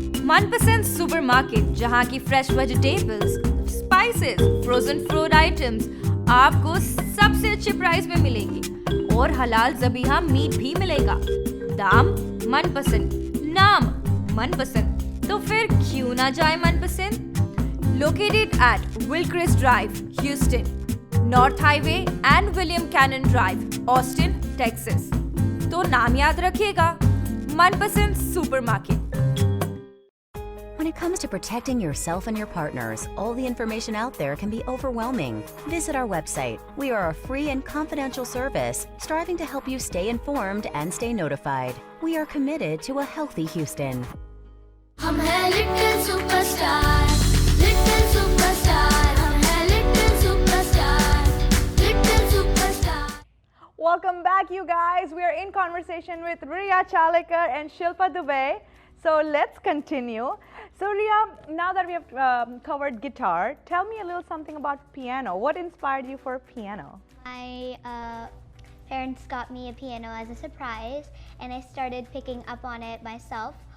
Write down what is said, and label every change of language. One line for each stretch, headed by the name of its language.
Hindi: मनपसंद सुपरमार्केट, जहां की fresh vegetables, spices, frozen food items आपको सबसे अच्छे प्राइस में मिलेंगी। और हलाल ज़बीहा मीट भी मिलेगा। दाम मनपसंद, नाम मनपसंद, तो फिर क्यों ना जाए मनपसंद।
English: Located at Wilcrest Drive, Houston, North Highway and William Cannon Drive, Austin, Texas.
Hindi: तो नाम याद रखिएगा, मनपसंद supermarket.
English: When it comes to protecting yourself and your partners, all the information out there can be overwhelming. Visit our website. We are a free and confidential service striving to help you stay informed and stay notified. We are committed to a healthy Houston.
Hindi: हम हैं little superstar, little superstar, हम हैं little superstar, little superstar.
English: Welcome back, you guys. We are in conversation with Rhea Chalekar and Shilpa Dubey. So let's continue. So Rhea, now that we have covered guitar, tell me a little something about piano. What inspired you for piano? My parents got me a piano as a surprise, and I started picking up on it myself.